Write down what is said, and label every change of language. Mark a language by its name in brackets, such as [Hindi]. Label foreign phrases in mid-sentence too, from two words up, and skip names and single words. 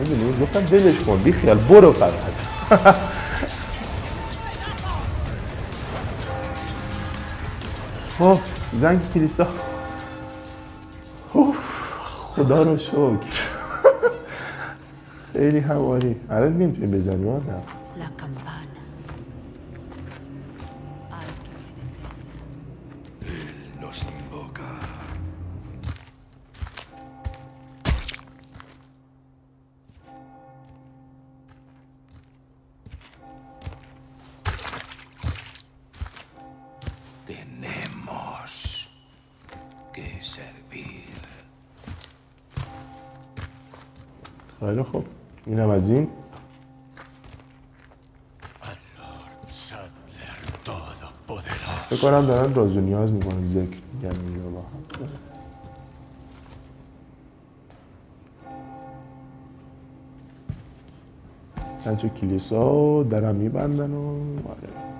[Persian] میدونید گفتم ولش کن بی خیال برو فقط. خب زنگ کلیسا. خدا رو شکر. خیلی هماری. الان نمیتونیم بزنیم نه. [Spanish] La campana. Los invoca. Tenemos que servir. [Persian] خیلی خوب. اینم از این. فکر کنم دارن راز و نیاز میکنن ذکر میگن اینجا با هم. چند تا کلیسا درم میبندن و آره.